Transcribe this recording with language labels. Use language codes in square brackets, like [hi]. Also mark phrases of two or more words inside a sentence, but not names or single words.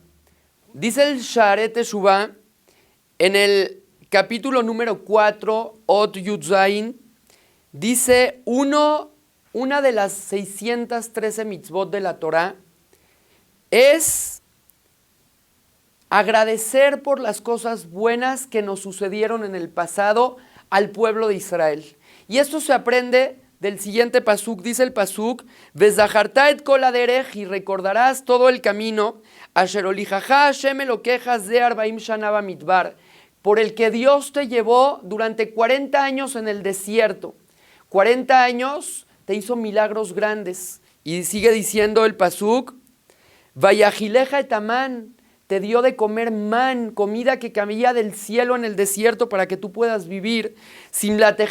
[es] Dice el Sha'arei Teshuvah en el capítulo número 4, [he] אות יוד זין, [es] dice una de las 613 mitzvot de la Torá es agradecer por las cosas buenas que nos sucedieron en el pasado al pueblo de Israel. Y esto se aprende del siguiente pasuk. Dice el pasuk, [he] וזכרת את כל הדרך, [es] y recordarás todo el camino, [he] אשר הוליכך השם אלוקיך זה 40 שנה במדבר, [es] por el que Dios te llevó durante 40 años en el desierto. 40 años te hizo milagros grandes. Y sigue diciendo el pasuk, [he] ויאכלך את המן, [es] te dio de comer man, comida que caía del cielo en el desierto para que tú puedas vivir.